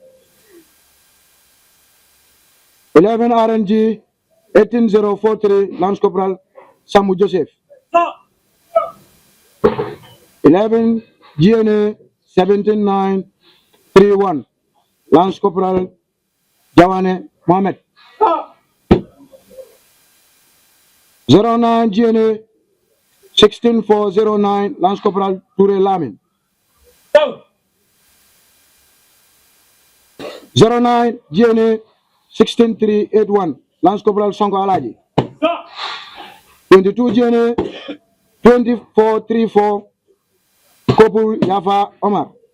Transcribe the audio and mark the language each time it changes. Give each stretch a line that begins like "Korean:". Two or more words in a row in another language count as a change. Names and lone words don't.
English: 11 RNG 18043 Lance Corporal Samu Joseph. 11 GNA 17931 Lance Corporal Jawane Mohammed. 09 GNA 16409 Lance Corporal Toure Lamin. 09 GNA 16381 Lance Corporal Sonko Alaji. 22 GNA 2434 Kopul Yafa Omar.